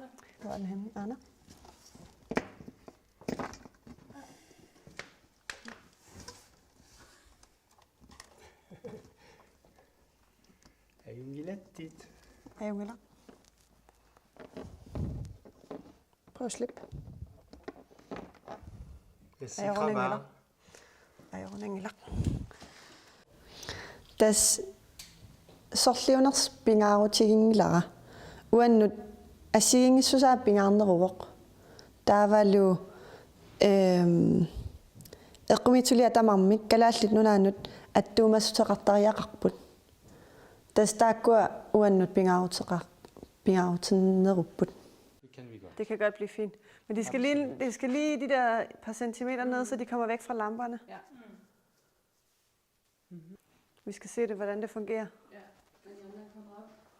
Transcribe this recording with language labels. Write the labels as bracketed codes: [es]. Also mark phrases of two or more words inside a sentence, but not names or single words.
[da] Hvor er den henne, Anna? Jungelaq. Prøv at slippe. Jeg sikrer bare. Jungelaq. [kl] Das sorliuners pingaarutigingilara uannut assigingissusaa pingaarneruvoq taavalu eqqumitulia tamarmik kalaallit nunaanut attuumassuteqartariaqarput das taakkua uannut pingaarutinerrupput. [da] Det kan godt blive fint. Men det skal lige de der par centimeter ned, så de kommer væk fra lamperne. Ja. Vi skal se det, hvordan det fungerer. Ja, den kommer op.